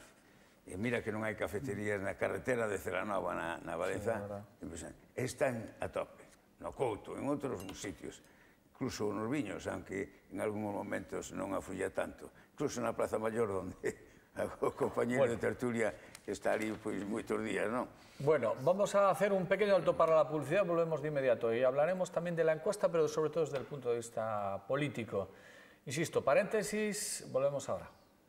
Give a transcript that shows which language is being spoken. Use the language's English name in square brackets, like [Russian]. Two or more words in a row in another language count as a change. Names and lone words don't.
[Galician] Mira que non hai cafeterías na carretera de Celanova, na Valenzá, están a tope, no Couto, en outros sitios, incluso nos Viños, aunque en algúns momentos non afluía tanto, incluso na Plaza Mayor, onde o compañero de tertulia está ali moitos días, non? [Spanish] Bueno, vamos a hacer un pequeño alto para la publicidad, volvemos de inmediato y hablaremos también de la encuesta, pero sobre todo desde el punto de vista político. Insisto, paréntesis, volvemos ahora.